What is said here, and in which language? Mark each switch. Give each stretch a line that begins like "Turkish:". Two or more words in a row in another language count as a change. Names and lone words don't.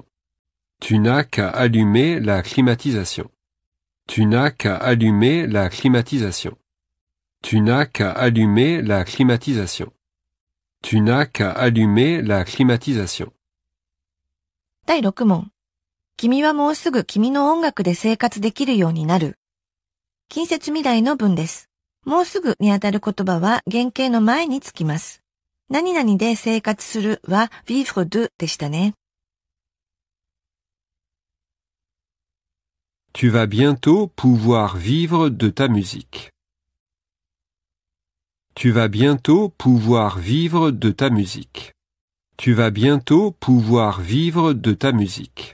French: Tu n'as qu'à allumer la climatisation. Tu n'as qu'à allumer la climatisation. Tu n'as qu'à allumer la climatisation. Tu n'as qu'à allumer la climatisation.
Japanese: 第6問。君はもうすぐ君の音楽で生活できるようになる。近接未来の文です。もうすぐにあたる言葉は原型の前につきます。何々で生活するは
French: vivre de
Japanese: でしたね。
French: Tu vas bientôt pouvoir vivre de ta musique. Tu vas bientôt pouvoir vivre de ta musique. Tu vas bientôt pouvoir vivre de ta musique.